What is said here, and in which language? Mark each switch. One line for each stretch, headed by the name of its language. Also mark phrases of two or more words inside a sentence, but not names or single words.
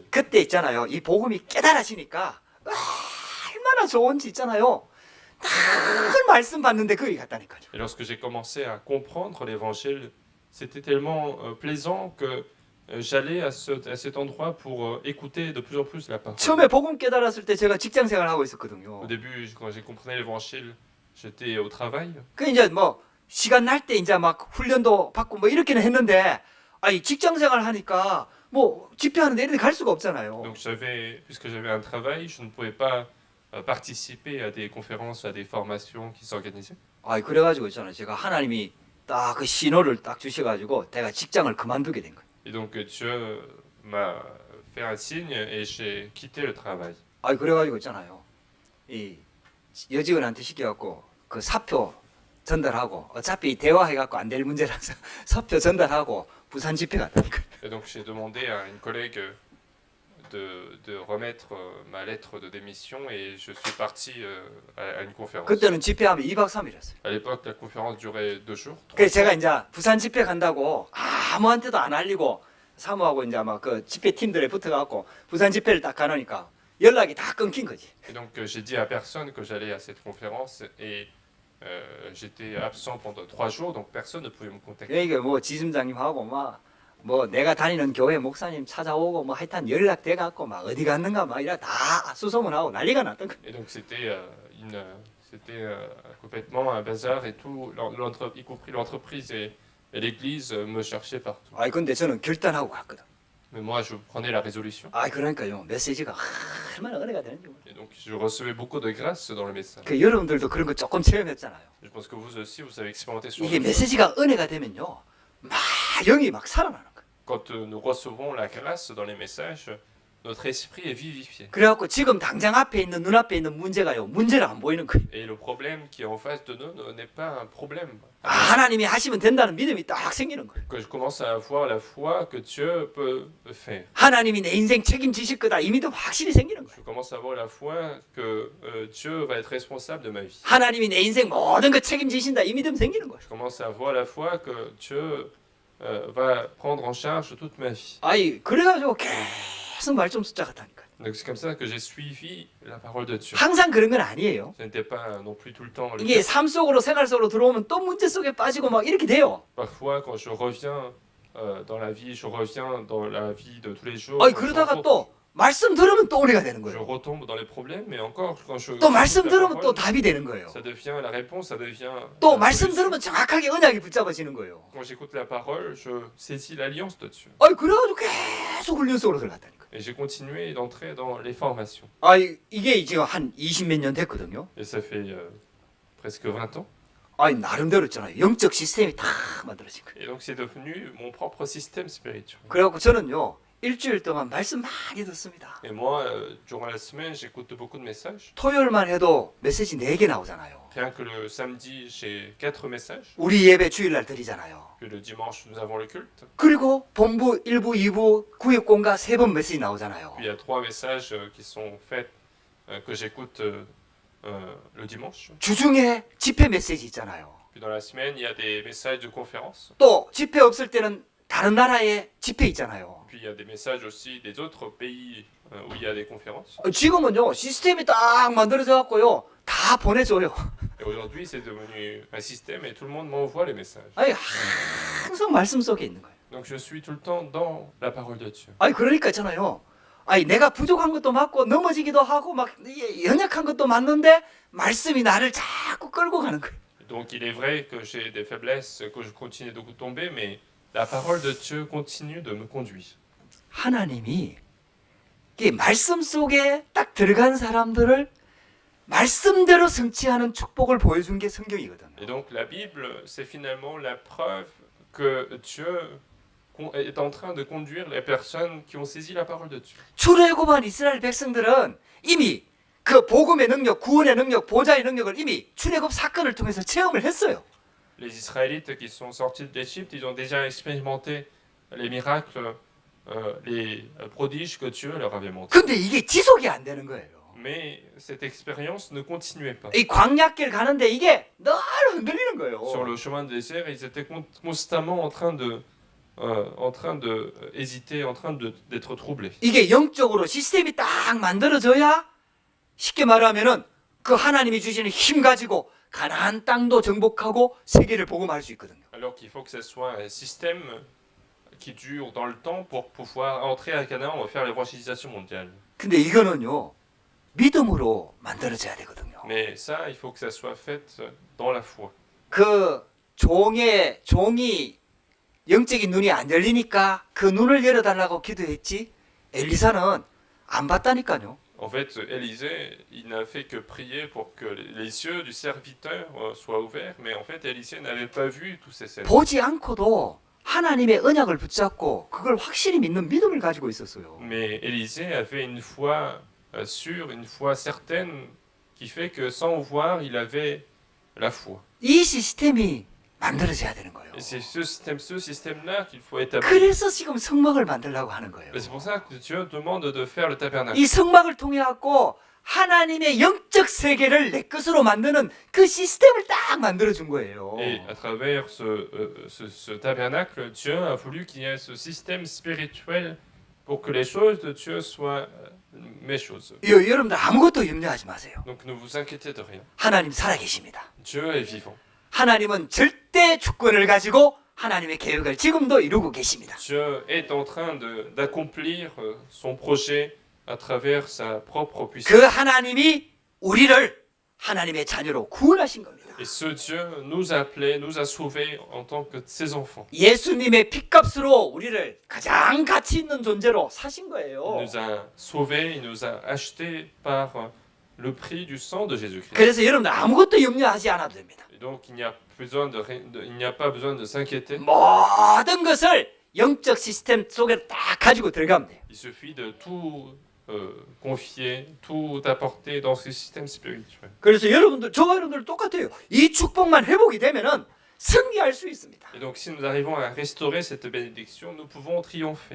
Korean: 그때 있잖아요. 이 복음이 깨달아지니까 얼마나 좋은지 있잖아요. 늘 말씀 받는데 거기 갔다니까요.
French: Et lorsque j'ai commencé à comprendre l'évangile, c'était tellement plaisant que j'allais à cet endroit pour écouter de plus en plus la parole.
Korean: 처음에 복음 깨달았을 때 제가 직장 생활을 하고 있었거든요.
French: Au début, quand j'ai compris l'évangile, j'étais au travail.
Korean: 그 이제 뭐 시간 날 때 이제 막 훈련도 받고 뭐 이렇게는 했는데 아니 직장 생활 하니까 뭐 집회하는데 이런 데 갈 수가 없잖아요.
French: Donc puisque j'avais un travail, je ne pouvais pas participer à des conférences, à des formations qui s'organisaient.
Korean: 아, 그래가지고 있잖아요. 제가 하나님이 딱 그 신호를 딱 주셔가지고 내가 직장을 그만두게 된 거예요.
French: Et donc Dieu m'a fait un signe et j'ai quitté le travail.
Korean: 아, 그래가지고 있잖아요. 이 여직원한테 시켜갖고 그 사표 전달하고 어차피 대화해갖고 안 될 문제라서 사표 전달하고 부산 집회 갔다니까요.
French: Et donc j'ai demandé à une collègue de remettre ma lettre de démission et je suis parti à une conférence.
Korean: 그때는 집회하면 2박 3일 했어요.
French: À l'époque, la conférence durait 2 jours. 3
Korean: 그래서 제가
French: jours.
Korean: 이제 부산 집회 간다고 아무한테도 안 알리고 사모하고 이제 막 그 집회 팀들에 붙어갖고 부산 집회를 딱 가놓으니까 연락이 다 끊긴 거지.
French: Et donc j'ai dit à personne que j'allais à cette conférence et j'étais absent pendant 3 jours, donc personne ne pouvait me contacter.
Korean: 그러니까 뭐 지점장님하고 막 뭐 내가 다니는 교회 목사님 찾아오고 뭐 하여튼 연락돼 갖고 막 어디 갔는가 막 이래 다 수소문하고 난리가 났던 거야.
French: Et donc c'était complètement un bazar et tout, y compris l'entreprise et l'église me cherchaient partout.
Korean: 아이 근데 저는 결단하고 갔거든.
French: Mais moi, je prenais la résolution.
Korean: 아 그러니까요 메시지가 얼마나 은혜가 되는지 몰라요.
French: Et donc je recevais beaucoup de grâce dans le message.
Korean: 그 여러분들도 그런 거 조금 체험했잖아요.
French: Je pense que vous aussi, vous avez expérimenté sur
Korean: 이게
French: nous.
Korean: 메시지가 은혜가 되면요 막 영이 막 살아나는 거야.
French: Quand nous recevons la grâce dans les messages, notre esprit est vivifié.
Korean: 그래갖고 지금 당장 앞에 있는 눈앞에 있는 문제가요 문제를 안 보이는 거예요.
French: Et le problème qui est en face de nous n'est pas un problème.
Korean: 아, 하나님이 하시면 된다는 믿음이 딱 생기는 거예요.
French: Que je commence à avoir la foi que Dieu peut faire.
Korean: 하나님이 내 인생 책임지실 거다 이 믿음 확실히 생기는 거예요.
French: Je commence à avoir la foi que Dieu va être responsable de ma vie.
Korean: 하나님이 내 인생 모든 거 책임지신다 이 믿음 생기는 거예요.
French: Je commence à avoir la foi que Dieu va prendre en charge toute ma vie.
Korean: 아이 그래가지고 계속 말씀 숫자 같다니까요.
French: Donc c'est comme ça que j'ai suivi la parole de Dieu.
Korean: 항상 그런 건 아니에요.
French: Ce n'était pas non plus tout le temps le
Korean: 이게
French: cas.
Korean: 삶 속으로 생활 속으로 들어오면 또 문제 속에 빠지고 막 이렇게 돼요.
French: Parfois, quand je reviens dans la vie, je reviens dans la vie de tous les jours.
Korean: 아이
French: je
Korean: 그러다가
French: rencontre-
Korean: 또 말씀 들으면 또 은혜가 되는
French: je
Korean: 거예요.
French: retombe dans les problèmes, mais encore quand je
Korean: 또 말씀
French: écoute la
Korean: 들으면 또
French: parole,
Korean: 답이 되는 거예요.
French: ça devient la réponse, ça devient
Korean: 또
French: la
Korean: 말씀
French: solution.
Korean: 들으면 정확하게 언약이 붙잡아지는 거예요.
French: Quand j'écoute la parole, je saisis l'alliance de Dieu.
Korean: 아이 그래가지고 계속 훈련 속으로 들어갔다니까요.
French: Et j'ai continué d'entrer dans les formations.
Korean: 아이 이게 지금 한 20몇 년 됐거든요.
French: Et ça fait presque 20 ans.
Korean: 아이 나름대로 있잖아요. 영적 시스템이 다 만들어진 거예요.
French: Et donc c'est devenu mon propre système spirituel.
Korean: 그래갖고 저는요 일주일 동안 말씀 많이 듣습니다.
French: Et moi, durant la semaine, j'écoute beaucoup de messages.
Korean: 토요일만 해도 메시지 4개 나오잖아요.
French: Rien que le samedi, j'ai 4 messages.
Korean: 우리 예배 주일날 드리잖아요.
French: Puis le dimanche, nous avons le culte.
Korean: 그리고 본부 1부, 2부, 구역공가 3번 메시지 나오잖아요.
French: Puis il y a 3 messages qui sont faits, que j'écoute le dimanche.
Korean: 주중에 집회 메시지 있잖아요.
French: Puis dans la semaine, il y a des messages de conférences.
Korean: 또 집회 없을 때는 다른 나라에 집회 있잖아요.
French: Puis il y a des messages aussi des autres pays où il y a des conférences.
Korean: 지금은요 시스템이 딱 만들어져 갖고요 다 보내줘요.
French: Et aujourd'hui, c'est devenu un système et tout le monde m'envoie les messages.
Korean: 아니 항상 말씀 속에 있는 거예요.
French: Donc je suis tout le temps dans la parole de Dieu.
Korean: 아니 그러니까 있잖아요. 아니 내가 부족한 것도 맞고 넘어지기도 하고 막 연약한 것도 맞는데 말씀이 나를 자꾸 끌고 가는 거예요.
French: Donc il est vrai que j'ai des faiblesses, que je continue de tomber, mais la parole de Dieu continue de me conduire.
Korean: 하나님이 이 말씀 속에 딱 들어간 사람들을 말씀대로 성취하는 축복을 보여준 게 성경이거든요.
French: Et donc la Bible, c'est finalement la preuve que Dieu est en train de conduire les personnes qui ont saisi la parole de Dieu.
Korean: 출애굽한 이스라엘 백성들은 이미 그 복음의 능력, 구원의 능력, 보좌의 능력을 이미 출애굽 사건을 통해서 체험을 했어요.
French: Les Israélites qui sont sortis d'Égypte, ils ont déjà expérimenté les miracles, les prodiges que Dieu leur avait montrés.
Korean: 근데 이게 지속이 안 되는 거예요.
French: Mais cette expérience ne continuait pas.
Korean: 이 광야길 가는데 이게 늘 흔들리는 거예요.
French: Sur le chemin du désert, ils étaient constamment en train de hésiter, en train d'être troublés.
Korean: 이게 영적으로 시스템이 딱 만들어져야 쉽게 말하면은 그 하나님이 주시는 힘 가지고 가나안 땅도 정복하고 세계를 복음할 수 있거든요.
French: Alors qu'il faut que ce soit un système qui dure dans le temps pour pouvoir entrer à Canaan et faire l'évangélisation mondiale.
Korean: 근데 이거는요 믿음으로 만들어져야 되거든요.
French: Mais ça, il faut que ça soit fait dans la foi.
Korean: 그 종이 영적인 눈이 안 열리니까 그 눈을 열어달라고 기도했지 엘리사는 안 봤다니까요.
French: En fait, Élisée, il n'a fait que prier pour que les yeux du serviteur soient ouverts, mais en fait, Élisée n'avait pas vu tous ces scènes.
Korean: 보지 않고도 하나님의 언약을 붙잡고 그걸 확실히 믿는 믿음을 가지고 있었어요.
French: Mais Élisée avait une foi sûre, une foi certaine, qui fait que sans voir, il avait la foi.
Korean: 이 시스템이 만들어져야 되는 거예요.
French: Et c'est ce système-là qu'il faut établir.
Korean: 그래서 지금 성막을 만들려고 하는 거예요.
French: Et c'est pour ça que Dieu demande de faire le tabernacle.
Korean: 이 성막을 통해 갖고 하나님의 영적 세계를 내 것으로 만드는 그 시스템을 딱 만들어 준 거예요.
French: Et à travers ce tabernacle, Dieu a voulu qu'il y ait ce système spirituel pour que les choses de Dieu soient mes choses.
Korean: 여러분들 아무것도 염려하지 마세요.
French: Donc ne vous inquiétez de rien.
Korean: 하나님 살아계십니다.
French: Dieu est vivant.
Korean: 하나님은 절대 주권을 가지고 하나님의 계획을 지금도 이루고 계십니다.
French: Dieu est en train d'accomplir son projet à travers sa propre puissance.
Korean: 그 하나님이 우리를 하나님의 자녀로 구원하신 겁니다.
French: Et ce Dieu nous a appelés, nous a sauvés en tant que ses enfants.
Korean: 예수님의 핏값으로 우리를 가장 가치 있는 존재로 사신
French: Il
Korean: 거예요.
French: nous a sauvés, il nous a achetés par le prix du sang de Jésus-Christ.
Korean: 그래서 여러분들 아무것도 염려하지 않아도 됩니다.
French: Et donc il n'y a pas besoin de s'inquiéter.
Korean: 모든 것을 영적 시스템 속에 딱 가지고 들어가면 돼요.
French: Il suffit de tout confier, tout apporter dans ce système spirituel.
Korean: 그래서 저와 여러분들 똑같아요. 이 축복만 회복이 되면은 승리할 수 있습니다.
French: Et donc si nous arrivons à restaurer cette bénédiction, nous pouvons triompher.